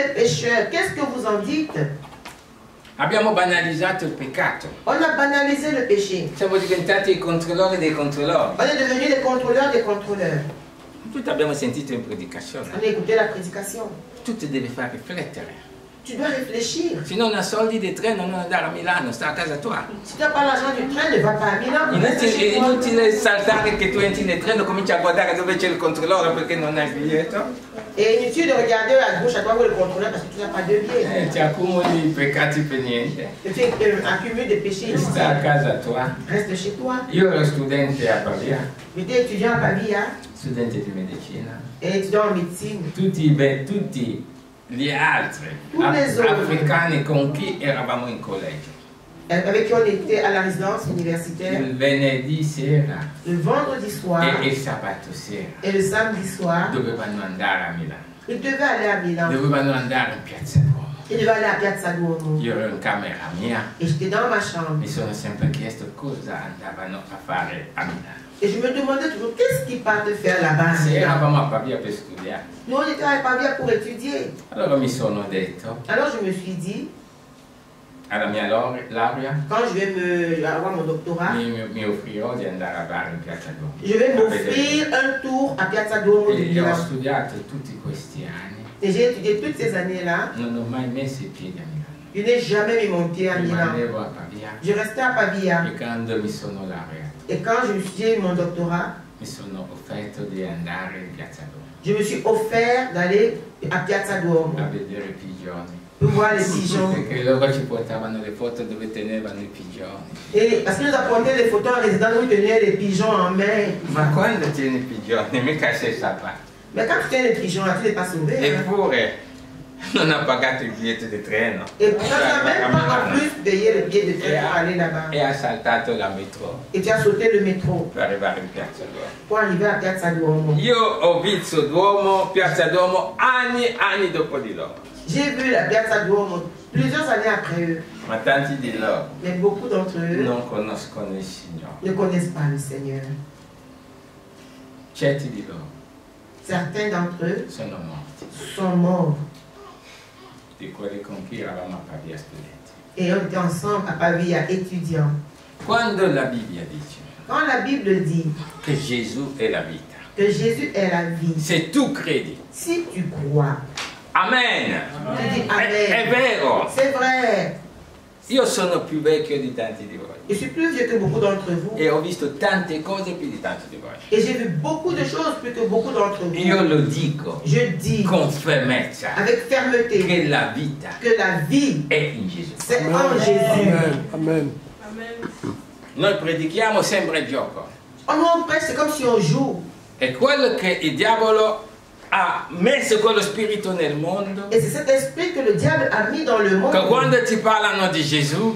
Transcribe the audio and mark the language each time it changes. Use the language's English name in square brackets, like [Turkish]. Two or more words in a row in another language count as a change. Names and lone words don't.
[French] pécheurs. Qu'est-ce que vous en dites? [Italian] Abbiamo banalizzato il peccato. [French] On a banalisé le péché. [Italian] Siamo diventati i controllori dei controllori. [French] On est devenus les contrôleurs des contrôleurs. [Italian] Tutti abbiamo sentito in predicazione. [French] On a écouté la prédication. [Italian] Tu ti devi far riflettere. [French] Tu dois réfléchir. [Italian] Se non hai soldi di treno non andare a Milano, sta a casa tua. [French] Si tu n'as pas l'argent du train, ne va pas à Milan. [Italian] È inutile saltare che tu entri nel treno, cominci a guardare dove c'è il controllore perché non hai il biglietto. [French] Et inutile de regarder à gauche, à droite où le contrôleur parce que tu n'as pas de billet. [Italian] Ti accumuli i peccati per niente. [French] Et tu accumules des péchés ici. [Italian] Sta a casa tua. [French] Reste chez toi. [Italian] Io ero studente a Pavia, [French] J'étais étudiant à Pavia [Italian] studente di medicina. [French] et étudiant en médecine. [Italian] Tutti gli altri africani con chi eravamo in collegio. [French] Avec qui on était à la résidence universitaire. [Italian] Il venerdì sera [French] Le vendredi soir [Italian] e il sabato sera [French] et le samedi soir, [Italian] dovevano andare a Milano. [French] ils devaient aller à Milan. [Italian] Dovevano andare in Piazza Duomo. [French] Ils devaient aller à Piazza Duomo. [Italian] Io ero in camera mia. [French] Et j'étais dans ma chambre. [Italian] Mi sono sempre chiesto cosa andavano a fare a Milano. [French] Et je me demandais toujours, qu'est-ce qu'ils partent faire là-bas? [Italian] Se eravamo a Pavia per studiare. [French] Nous, on était à Pavia pour étudier. [Italian] Allora mi sono detto, [French] Alors je me suis dit, [Italian] alla mia laurea, [French] quand je vais avoir mon doctorat, [Italian] mi offrirò di andare a bar in Piazza Duomo. [French] je vais m'offrir un tour à Piazza Duomo de [Italian] E ho [French] Milan. [Italian] studiato tutti questi anni. [French] Et j'ai étudié toutes ces années-là. [Italian] Non ho mai messo i piedi a Milano. [French] Je n'ai jamais mis mon pied à Milan. [Italian] Rimanevo a Pavia. [French] Je restais à Pavia. [Italian] E quando mi sono laureato, [French] Et quand j'ai eu mon doctorat, [Italian] mi sono offerto di andare in Piazza Duomo [French] je me suis offert d'aller à Piazza Duomo [Italian] a vedere i pigioni. [French] pour voir les pigeons. [Italian] Perché loro ci portavano le foto dove tenevano i pigioni. [French] Et parce qu'ils nous apportaient des photos en résidence où ils tenaient les pigeons en main. [Italian] Ma quando tieni i pigioni, mica sei salvato. [French] Mais quand tu tiens les pigeons, tu n'es pas sauvé. Hein? [Italian] Eppure non ha pagato il biglietto di treno. [French] Et tu n'as même pas en plus payé le billet de train pour aller là-bas. [Italian] E ha saltato la metro [French] Et tu as sauté le métro [Italian] per arrivare in Piazza Duomo. [French] pour arriver à Piazza Duomo. [Italian] Io ho visto Duomo, Piazza Duomo anni dopo di loro. [French] J'ai vu la Piazza Duomo plusieurs années après eux. [Italian] Ma tanti di loro [French] Mais beaucoup d'entre eux [Italian] non conoscono il Signore. [French] ne connaissent pas le Seigneur. [Italian] Certi di loro [French] Certains d'entre eux [Italian] sono morti, [French] sont morts. [Italian] di quelli con cui eravamo a Pavia studenti. [French] Et on était ensemble à Pavia étudiants. [Italian] Quando la Bibbia dice [French] Quand la Bible dit [Italian] che Gesù è la vita, [French] que Jésus est la vie, [Italian] se tu credi, [French] si tu crois, [Italian] amen, [French] tu dis [Italian] è [French] Amen. [Italian] vero. [French] C'est vrai. [Italian] Io sono più vecchio di tanti di voi [French] Je suis plus vieux que beaucoup d'entre vous. [Italian] e ho visto tante cose più di tanti di voi. [French] Et j'ai vu beaucoup de choses plus que beaucoup d'entre vous. [Italian] Io lo dico [French] Je dis [Italian] con fermezza [French] avec fermeté [Italian] che la vita [French] que la vie, [Italian] è in Gesù. [French] c'est en Jésus. Amen. [Italian] Noi predichiamo sempre il gioco. [French] On prêche, c'est comme si on joue. [Italian] È quello che il diavolo ha messo quello spirito nel mondo. [French] Et c'est cet esprit que le diable a mis dans le monde. [Italian] Che quando ti parlano di Gesù,